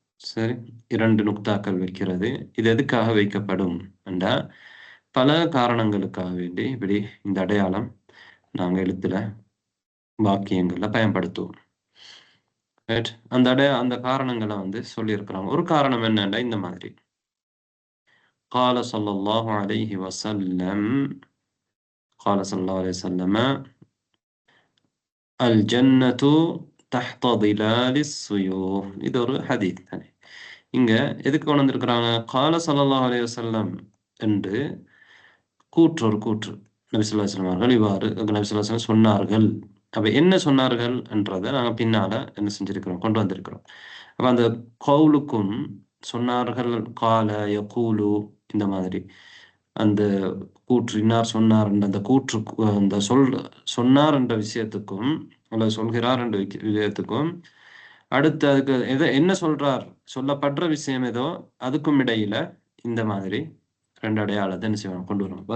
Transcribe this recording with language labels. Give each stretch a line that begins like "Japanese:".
Tamil: சரி, இரண்டு நுக்தாக்கள் வைக்கிறது. இது எதுக்காக வைக்கப்படும் என்றா, பல காரணங்களுக்காக வேண்டி இப்படி இந்த அடையாளம் நாங்க எழுத்துல வாக்கியங்கள்ல பயன்படுத்துவோம். ரைட், அந்த காரணங்களை வந்து சொல்லியிருக்கிறாங்க. ஒரு காரணம் என்னன்னா இந்த மாதிரி
Arabic: قال صلى الله عليه وسلم قال صلى الله عليه وسلم الجنة تحت ظلال السيوف.
Tamil: இது ஒரு ஹதீத் தானே. இங்க எதுக்கு கொண்டு வந்திருக்கிறாங்க? கால ஸல்லல்லாஹு அலைஹி வஸல்லம் என்று ஒரு கூற்று நபி ஸல்லல்லாஹு அலைஹி வஸல்லம் அவர்கள் இவ்வாறு நபி ஸல்லல்லாஹு அலைஹி வஸல்லம் சொன்னார்கள். அப்ப என்ன சொன்னார்கள் என்றதை நாங்க பின்னால என்ன செஞ்சிருக்கிறோம், கொண்டு வந்திருக்கிறோம். அப்ப அந்த கவுலுக்கும் சொன்னார்கள், கால யகூலு, இந்த மாதிரி அந்த கூற்று இன்னார் சொன்னார் என்ற அந்த கூற்று அந்த சொன்னார் என்ற விஷயத்துக்கும் அல்லது சொல்கிறார் என்ற விஷயத்துக்கும் அடுத்து அதுக்கு என்ன சொல்றார், சொல்லப்படுற விஷயம் ஏதோ அதுக்கும் இடையில இந்த மாதிரி ரெண்டு அடையாளத்தை என்ன செய்வாங்க, கொண்டு வரும்.